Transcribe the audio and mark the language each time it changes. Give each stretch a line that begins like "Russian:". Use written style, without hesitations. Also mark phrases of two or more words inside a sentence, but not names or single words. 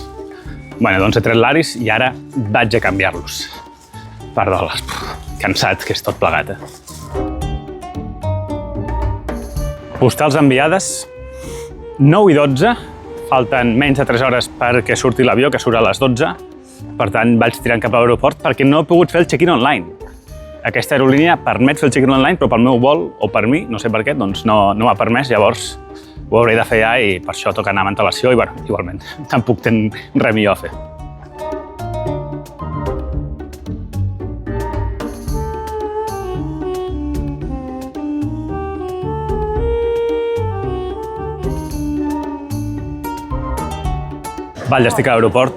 Catalan: Bueno, doncs he tret laris i ara vaig a canviar-los per dòlars. Cansat, que és tot plegat, eh? Postals enviades, 9 i 12. Falten menys de 3 hores perquè surti l'avió, que surt a les 12. Per tant, vaig tirant cap a l'aeroport perquè no he pogut fer el
English: check-in online.
Catalan: Aquesta aerolínia permet fer el
English: check-in online,
Catalan: però pel meu vol, o per mi, no sé per què, doncs no m'ha permès, llavors ho hauré de fer ja i per això toca anar amb antelació i, bueno, igualment, tampoc tenc res millor a fer. Val, ja estic a l'aeroport.